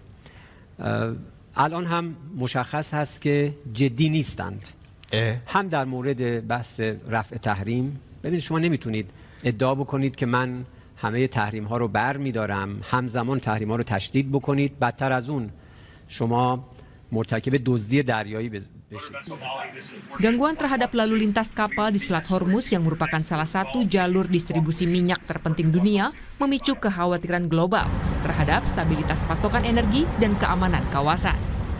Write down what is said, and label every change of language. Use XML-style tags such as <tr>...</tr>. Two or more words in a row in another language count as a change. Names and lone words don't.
<fa>الان هم مشخص هست که جدی نیستند. هم در مورد بحث رفع تحریم، ببینید شما نمیتونید ادعا بکنید که من همه تحریم ها رو بر میدارم، همزمان تحریم ها رو تشدید بکنید، بدتر از اون شما مرتکب دزدی دریایی بشید.</fa> <id>Gangguan terhadap lalu lintas kapal di Selat Hormuz yang merupakan salah satu jalur distribusi minyak terpenting dunia memicu kekhawatiran global terhadap stabilitas pasokan energi dan keamanan kawasan.</id>